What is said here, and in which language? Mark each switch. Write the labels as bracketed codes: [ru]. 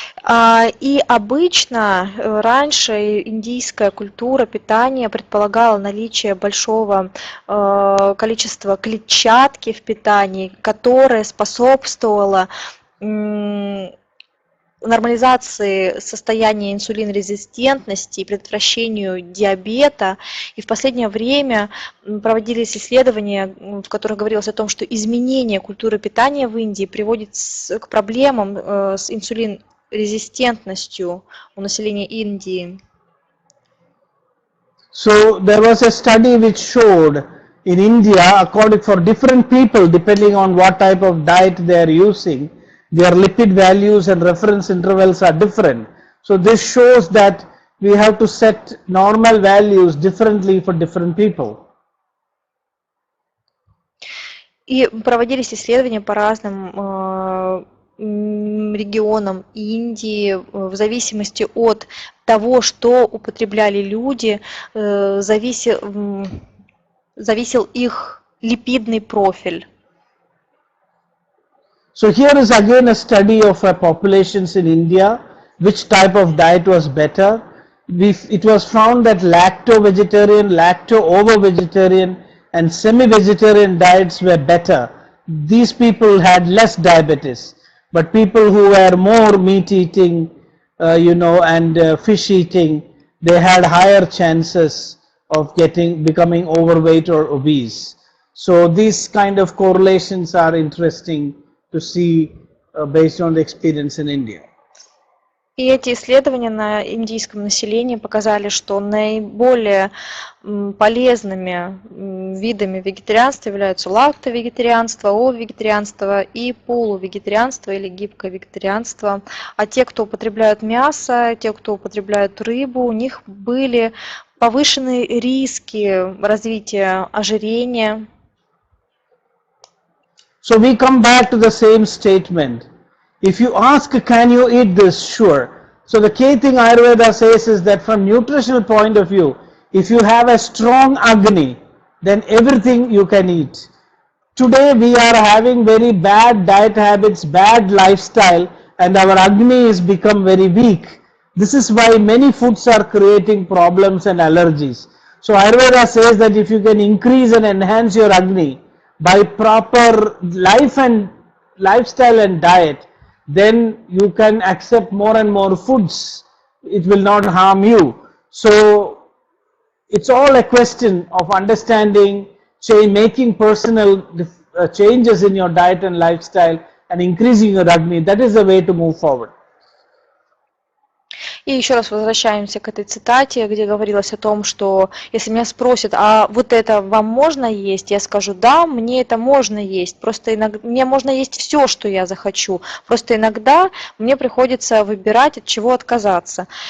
[ru] И обычно раньше индийская культура питания предполагала наличие большого количества клетчатки в питании, которая способствовала нормализации состояния инсулинорезистентности и предотвращению диабета. И в последнее время проводились исследования, в которых говорилось о том, что изменение культуры питания в Индии приводит к проблемам с инсулинорезистентностью у населения Индии. [en] So there was a study which showed in India, according for different people, depending on what type of diet they are using, their lipid values and reference intervals are different. So this shows that we have to set normal values differently for different people. [ru] И проводились исследования по разным регионам Индии, в зависимости от того, что употребляли люди, зависел их липидный профиль. [en] So here is again a study of populations in India, which type of diet was better. It was found that lacto-vegetarian, lacto-ovo-vegetarian and semi-vegetarian diets were better. These people had less diabetes, but people who were more meat eating, and fish eating, they had higher chances of becoming overweight or obese. So these kind of correlations are interesting to see based on the experience in India. [ru] И эти исследования на индийском населении показали, что наиболее полезными видами вегетарианства являются лактовегетарианство, ово-вегетарианство и полувегетарианство или гибкое вегетарианство. А те, кто употребляют мясо, те, кто употребляют рыбу, у них были повышенные риски развития ожирения. [en] So we come back to the same statement. If you ask, can you eat this? Sure. So the key thing Ayurveda says is that from nutritional point of view, if you have a strong Agni, then everything you can eat. Today we are having very bad diet habits, bad lifestyle, and our Agni has become very weak. This is why many foods are creating problems and allergies. So Ayurveda says that if you can increase and enhance your Agni by proper lifestyle and diet, then you can accept more and more foods. It will not harm you. So it's all a question of understanding, making personal changes in your diet and lifestyle and increasing your Agni. That is the way to move forward. [ru] И еще раз возвращаемся к этой цитате, где говорилось о том, что если меня спросят, а вот это вам можно есть, я скажу, да, мне это можно есть, просто иногда мне можно есть все, что я захочу, просто иногда мне приходится выбирать, от чего отказаться.